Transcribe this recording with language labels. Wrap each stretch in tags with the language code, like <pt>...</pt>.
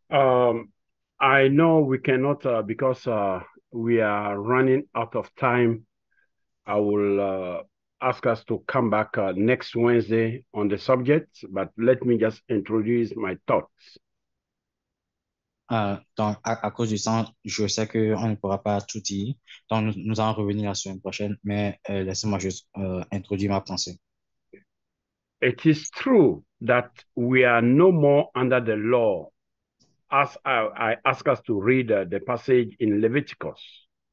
<en>I know we cannot, because we are running out of time. I will ask us to come back next Wednesday on the subject, but let me just introduce my thoughts.</en> <fr>Donc, à cause du temps, je sais qu'on ne pourra pas tout dire. Donc, nous allons revenir la semaine prochaine, mais laissez-moi juste introduire ma pensée.</fr> <en>It is true that we are no more under the law, as I ask us to read the passage in Leviticus.</en>